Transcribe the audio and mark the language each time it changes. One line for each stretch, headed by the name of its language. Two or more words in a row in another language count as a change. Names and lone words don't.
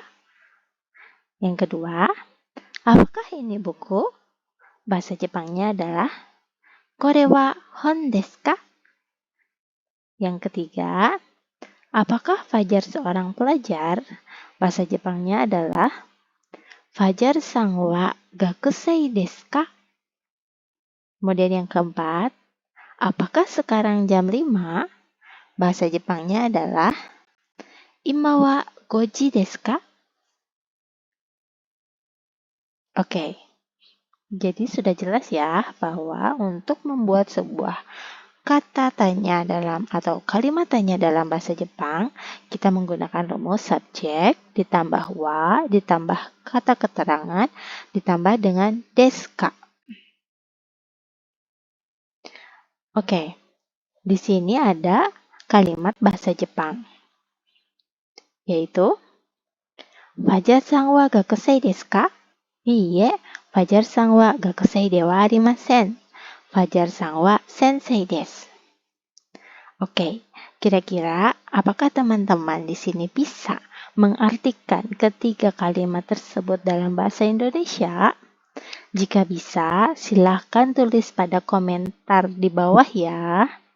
Indonesian: Yang kedua, apakah ini buku? Bahasa Jepangnya adalah
Japanese: これは本ですか?
Indonesian: Yang ketiga, apakah Fajar seorang pelajar? Bahasa Jepangnya adalah
Japanese: Fajarさんは学生ですか?
Indonesian: Kemudian yang keempat, apakah sekarang jam 5? Bahasa Jepangnya adalah
Japanese: 今は五時ですか?
Indonesian: Oke. Jadi sudah jelas ya bahwa untuk membuat sebuah kata tanya dalam atau kalimat tanya dalam bahasa Jepang, kita menggunakan rumus subjek ditambah wa ditambah kata keterangan ditambah dengan
Japanese: ですか.
Indonesian: Oke. Di sini ada kalimat bahasa Jepang yaitu
Japanese: Fajarさんは学生ですか? いいえ、Fajarさんは学生ではありません. Fajarさんは先生です.
Indonesian: Oke, kira-kira apakah teman-teman di sini bisa mengartikan ketiga kalimat tersebut dalam bahasa Indonesia? Jika bisa, silahkan tulis pada komentar di bawah ya.